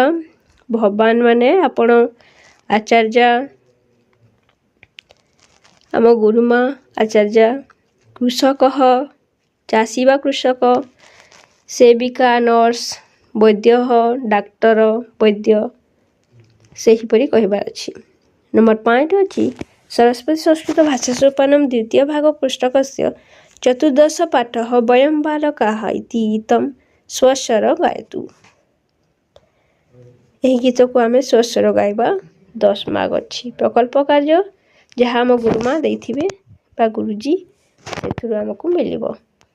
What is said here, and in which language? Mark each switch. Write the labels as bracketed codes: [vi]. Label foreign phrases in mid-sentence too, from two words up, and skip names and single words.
[or] ଭଗବାନ ମାନେ ଆପଣ ଆଚାର୍ଯ୍ୟ ଆମ ଗୁରୁମା ଆଚାର୍ଯ୍ୟ। କୃଷକ ଚାଷୀ ବା କୃଷକ। ସେବିକା ନର୍ସ। ବୈଦ୍ୟ ଡାକ୍ତର ବୈଦ୍ୟ ସେହିପରି କହିବାର ଅଛି। [sa] नंबर 5 अछि सरस्वती संस्कृत भाषा सोपानम द्वितीय भाग पुस्तकस्य चतुर्दश पाठः वयं बालकाः इति गीतं स्वस्वर गायतु। [or] ଏହି ଗୀତ କୁ ଆମେ ସ୍ୱସ୍ୱର ଗାଇବା 10 ମାର୍କ ଅଛି। ପ୍ରକଳ୍ପ କାର୍ଯ୍ୟ ଯାହା ଆମ ଗୁରୁମା ଦେଇଥିବେ ବା ଗୁରୁଜୀ ସେଥିରୁ ହମକୁ ମିଳିବ।